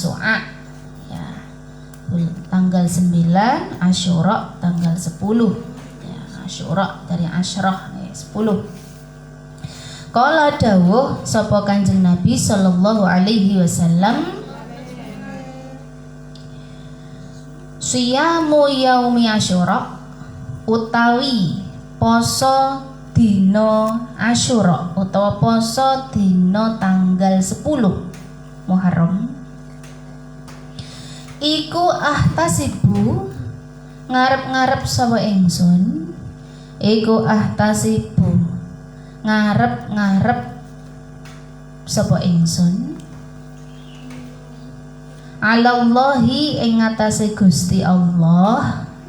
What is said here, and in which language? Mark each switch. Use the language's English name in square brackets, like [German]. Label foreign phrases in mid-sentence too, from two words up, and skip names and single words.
[Indonesian] Tasu'a tanggal 9, Asyura tanggal 10. Ya, Asyura dari Asyrah 10. [Javanese] Kala dawuh sapa Kanjeng Nabi [Arabic] sallallahu alaihi wasallam, siyamu yaumi Asyura [Javanese] utawi poso dina Asyura utawa poso dina tanggal 10 Muharram iku ahtasibu ngarep-ngarep sapa ingsun, iku ahtasibu ngarep-ngarep sapa ingsun alallahi ing ngatasé Gusti Allah